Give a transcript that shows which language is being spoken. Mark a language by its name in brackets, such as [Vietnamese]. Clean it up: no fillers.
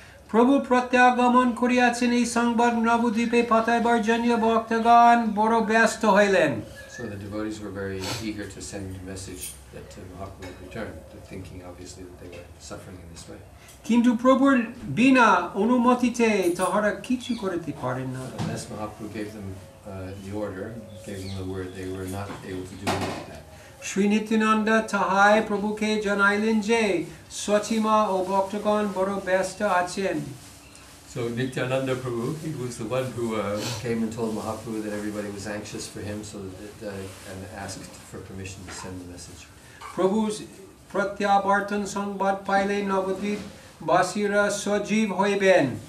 [Bangla] প্রভু প্রত্যাগমন করিয়াছেন, এই সংবাদ নবদ্বীপে পাঠাইবার জন্য ভক্তগণ বড় ব্যস্ত হইলেন। [English] So the devotees were very eager to send a message that Mahaprabhu would return, thinking obviously that they were suffering in this way. [Bangla] কিন্তু প্রভুর বিনা অনুমতিতে তাহারা কিছু করিতে পারেন না। [English] Unless Mahaprabhu gave them the order, gave them the word, they were not able to do that. [Bangla] Shri Nityananda তাহাই প্রভুকে জানাইলেন যে সচিমা ও ভক্তগণ বড় ব্যস্ত আছেন। [English] So Nityananda Prabhu, he was the one who came and told Mahaprabhu that everybody was anxious for him, so and asked for permission to send the message. [Bangla] প্রভু প্রত্যাবর্তন সংবাদ পাইলে নবদ্বীপ বাসীরা সজীব হইবেন।